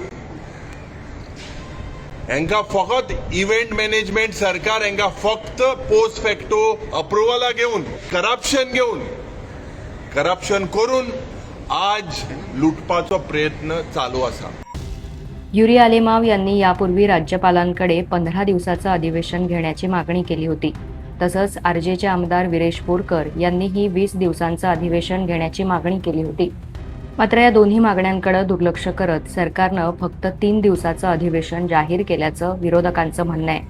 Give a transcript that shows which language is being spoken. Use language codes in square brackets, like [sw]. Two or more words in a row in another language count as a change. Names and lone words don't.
[kok] हांकां फकत [en] event management [kok] सरकार हांकां फक्त [en] post facto [kok] अप्रुवला घेवन करप्शन करून आज लुटपाचो प्रयत्न चालू आसा. [mr] युरिया लेमाव यांनी यापूर्वी राज्यपालांकडे 15 दिवसाचं अधिवेशन घेण्याची मागणी केली होती. तसंच आरजेचे आमदार विरेश बोरकर यांनीही 20 दिवसांचं अधिवेशन घेण्याची मागणी केली होती. मात्र या दोन्ही मागण्यांकडे दुर्लक्ष करत सरकारनं फक्त 3 दिवसाचं अधिवेशन जाहीर केल्याचं विरोधकांचं म्हणणं आहे.